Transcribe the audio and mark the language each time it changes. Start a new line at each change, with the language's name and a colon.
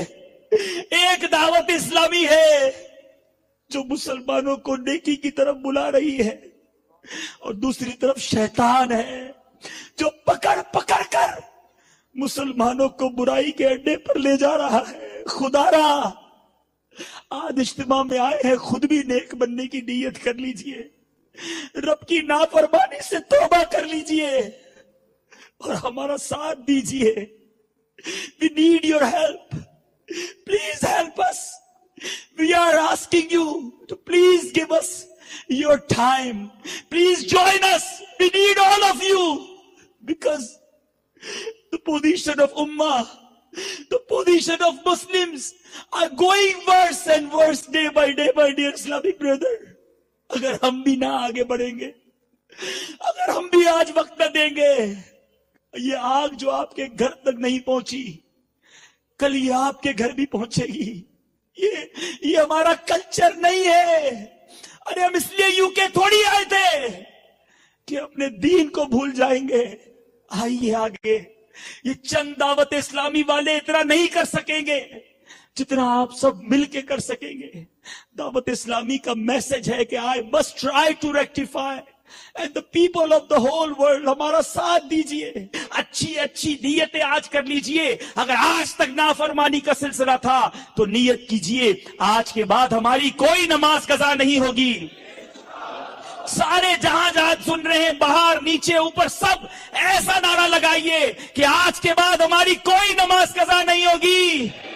Urdu: ایک دعوت اسلامی ہے جو مسلمانوں کو نیکی کی طرف بلا رہی ہے, اور دوسری طرف شیطان ہے جو پکڑ کر مسلمانوں کو برائی کے اڈے پر لے جا رہا ہے. خدا را آج اجتماع میں آئے ہیں, خود بھی نیک بننے کی نیت کر لیجئے, رب کی نافرمانی سے توبہ کر لیجئے اور ہمارا ساتھ دیجئے.
English: We need your help. Please help us. We are asking you to please give us your time. Please join us. We need all of you, because the position of Ummah, the position of Muslims are going worse and worse day by day, my dear Islamic brother.
Urdu: اگر ہم بھی نہ آگے بڑھیں گے, اگر ہم بھی آج وقت نہ دیں گے, یہ آگ جو آپ کے گھر تک نہیں پہنچی, کل یہ آپ کے گھر بھی پہنچے گی. یہ ہمارا کلچر نہیں ہے. ارے ہم اس لیے UK تھوڑی آئے تھے کہ اپنے دین کو بھول جائیں گے. آئیے آگے. یہ چند دعوت اسلامی والے اتنا نہیں کر سکیں گے جتنا آپ سب مل کے کر سکیں گے. دعوت اسلامی کا میسج ہے کہ
English: I must try to rectify, and the people of the whole world,
Urdu: ہمارا ساتھ دیجئے. اچھی نیتیں آج کر لیجئے. اگر آج تک نافرمانی کا سلسلہ تھا تو نیت کیجئے, آج کے بعد ہماری کوئی نماز قضا نہیں ہوگی. سارے جہاں سن رہے ہیں, باہر نیچے اوپر سب ایسا نعرہ لگائیے کہ آج کے بعد ہماری کوئی نماز قضا نہیں ہوگی.